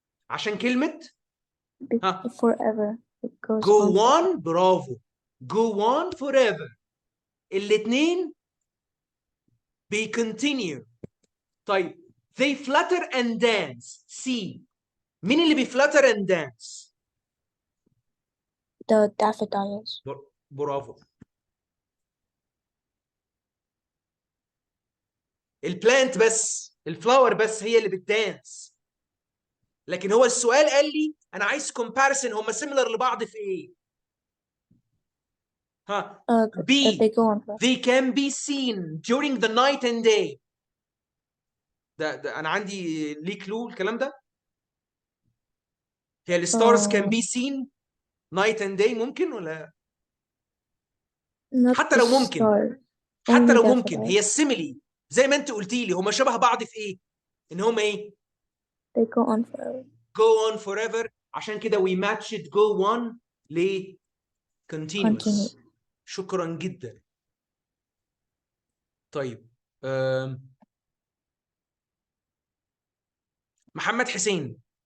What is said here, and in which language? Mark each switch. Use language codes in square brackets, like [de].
[ar] عشان كلمة ها [en] forever. It goes go on. on. [ar] برافو. [en] go on forever. [ar] الاتنين continue. طيب [en] they flutter and dance. C. [ar] مين اللي بيفلتر [en] and dance؟ The daffodils. [ar] برافو. البلانت بس الفلاور بس هي اللي بتدانس. لكن هو السؤال قال لي انا عايز comparison هم similar لبعض في ايه؟ ها B. [en] They can be seen during the night and day. [ar] ده انا عندي ليه كلو الكلام ده؟ هي الستارز [en] can be seen night and day [ar] ممكن ولا؟ حتى لو ممكن. حتى لو ممكن هي السيميلي زي ما انت قلتي لي هما شبه بعض في ايه؟ ان هما ايه؟ [en] They go on forever. go on forever. [ar] عشان كده [en] we matched go on [ar] ل continuous. شكرا جدا. طيب محمد حسين